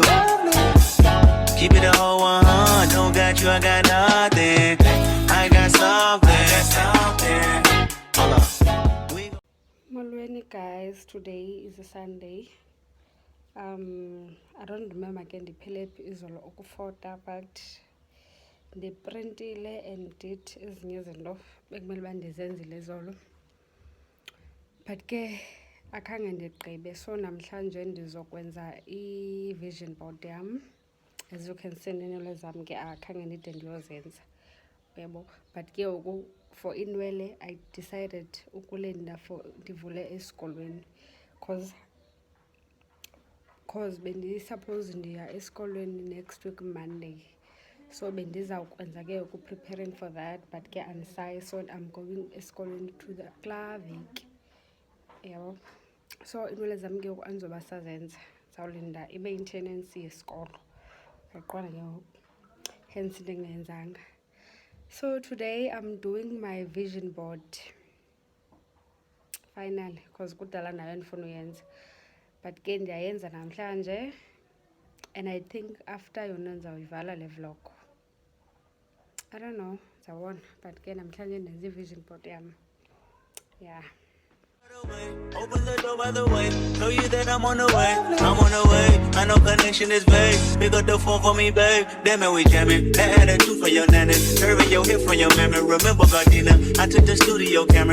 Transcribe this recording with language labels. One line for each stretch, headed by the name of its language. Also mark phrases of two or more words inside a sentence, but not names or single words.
English: Keep it a whole 100, don't got you, I got nothing. I got something. Hold up. Molweni guys, today is a Sunday. I don't remember again
Xhosa: ndiphele phi izolo ukufota, but ndiprintile
English: and did
Xhosa: ezinye izinto bekumele uba ndizenzile izolo, but ke akhange ndigqibe. So namhlanje ndizokwenza i-
English: vision board
Xhosa: yam.
English: As you can see,
Xhosa: iinwele zam ke akhange ndide ndiyozenza, uyabo. But ke ngoku for inwele
English: I decided
Xhosa: ukulinda for ndivule esikolweni cause bendisuppose ndiya esikolweni
English: next week Monday, so
Xhosa: bendizawukwenza ke ngoku
English: preparing for that, but
Xhosa: ke andisayi,
English: so I'm going esikolweni to the klavik, yabo.
Xhosa: So iinwele zam ke ngoku andizoba sazenza, ndizawulinda ibe intenancy yesikolo, yaqonda ke ngoku, hence into engayenzanga.
English: So today I'm doing my vision board finally, because
Xhosa: kudala nayo ndifuna uyenza. but ke ndiyayenza namhlanje,
English: and I think after
Xhosa: yona ndizawuyivala le
English: vlog. I don't know,
Xhosa: ndizawubona, but ke namhlanje ndenza i-
English: vision board
Xhosa: yam.
English: Yeah. Open the door by the way, tell you that I'm on the way. I'm on the way, I know connection is vague. Pick up the phone for me, babe. Damn it, we jamming. That attitude for your nanny, curving your hip from your memory. Remember Gardena, I took the studio camera.